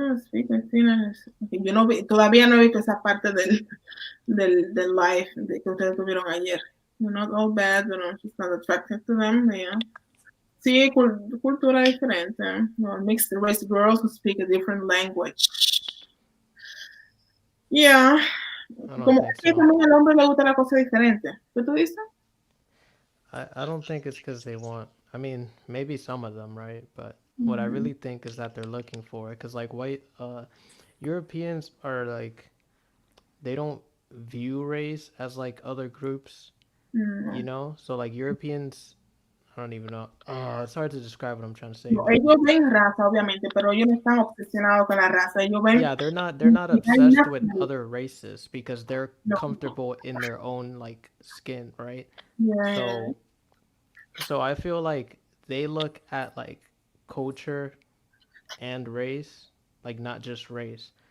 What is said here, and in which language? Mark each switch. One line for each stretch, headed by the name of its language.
Spanish: Sí, Cristina. Yo no vi, todavía no he visto esa parte del live que ustedes tuvieron ayer.
English: You're not all bad, you know, just not attracted to them, yeah.
Spanish: Sí, cultura diferente.
English: No, mixed race girls who speak a different language. Yeah.
Spanish: Como que también al hombre le gusta la cosa diferente. ¿Qué tú dices?
English: I don't think it's because they want. I mean, maybe some of them, right? But what I really think is that they're looking for it, because like white Europeans are like, they don't view race as like other groups, you know. So like Europeans, I don't even know. It's hard to describe what I'm trying to say.
Spanish: No, ellos ven raza, obviamente, pero ellos no están obsesionados con la raza. Ellos ven.
English: Yeah, they're not obsessed with other races because they're comfortable in their own like skin, right? Yeah. So I feel like they look at like culture and race, like not just race.